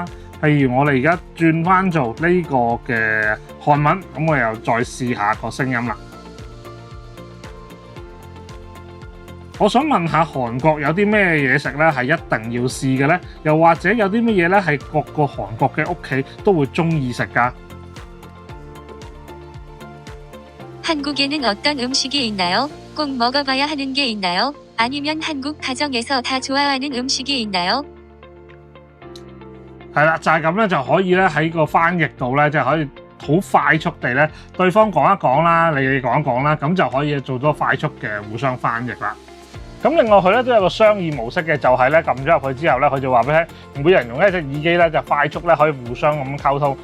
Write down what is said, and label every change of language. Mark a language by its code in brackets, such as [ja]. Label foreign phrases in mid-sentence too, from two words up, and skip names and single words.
[yue] 譬如我哋而家轉翻做呢個嘅韓文，咁我又再試下個聲音啦。我想問下韓國有啲咩嘢食咧係一定要試嘅咧？又或者有啲乜嘢咧係各個韓國嘅屋企都會中意食㗎？ [ko] 한국에는 어떤 음식이 있나요? 꼭 먹어봐야 하는 게 있나요? 아니면 한국 가정에서 다 좋아하는 음식이 있나요? [yue] 係啦，就係咁咧，就可以咧喺個翻譯度咧，即係可以好快速地咧，對方講一講啦，你講一講啦，咁就可以做咗快速嘅互相翻譯啦。咁另外佢咧都有個商業模式嘅，就係咧撳咗入去之後咧，佢就話俾你聽，每人用一隻耳機咧就快速咧可以互相咁溝通。